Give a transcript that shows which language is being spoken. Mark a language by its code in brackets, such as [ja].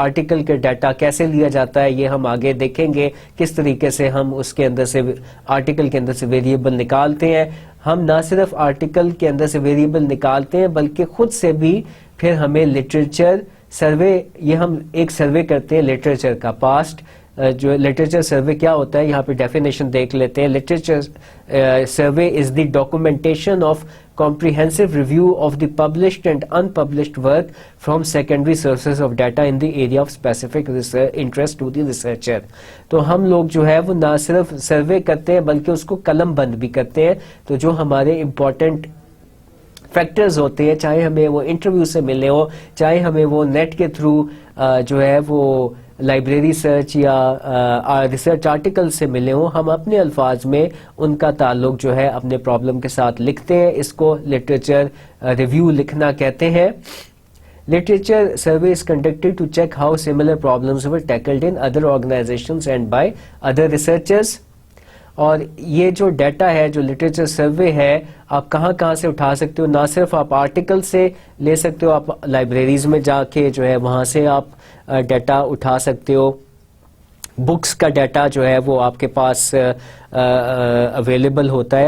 [ur] Article کا data کیسے لیا جاتا ہے یہ ہم آگے دیکھیں گے، کس طریقے سے ہم اس کے اندر سے آرٹیکل کے اندر سے ویریبل نکالتے ہیں. ہم نہ صرف آرٹیکل کے اندر سے ویریبل نکالتے ہیں بلکہ خود سے بھی پھر ہمیں لٹریچر سروے، یہ ہم ایک سروے کرتے ہیں لٹریچر کا. پاسٹ جو لٹریچر سروے کیا ہوتا ہے یہاں پہ ڈیفینیشن دیکھ لیتے ہیں. [en] Literature survey is the documentation of comprehensive review of the published and unpublished work from secondary sources of data in the area of specific research interest to the researcher. [ur] تو ہم لوگ جو ہے وہ نہ صرف سروے کرتے ہیں بلکہ اس کو قلم بند بھی کرتے ہیں. تو جو ہمارے امپورٹنٹ فیکٹرز ہوتے ہیں، چاہے ہمیں وہ انٹرویو سے ملے ہو، چاہے ہمیں وہ نیٹ کے تھرو جو ہے وہ لائبریری سرچ یا ریسرچ آرٹیکل سے ملے ہوں، ہم اپنے الفاظ میں ان کا تعلق جو ہے اپنے پرابلم کے ساتھ لکھتے ہیں. اس کو لٹریچر ریویو لکھنا کہتے ہیں. [en] Literature survey is conducted to check how similar problems were tackled in other organizations and by other researchers. [ur] اور یہ جو ڈیٹا ہے، جو لٹریچر سروے ہے، آپ کہاں کہاں سے اٹھا سکتے ہو؟ نہ صرف آپ آرٹیکل سے لے سکتے ہو، آپ لائبریریز میں جا کے جو ہے وہاں سے آپ ڈیٹا اٹھا سکتے ہو. بکس کا ڈیٹا جو ہے وہ آپ کے پاس اویلیبل ہوتا ہے.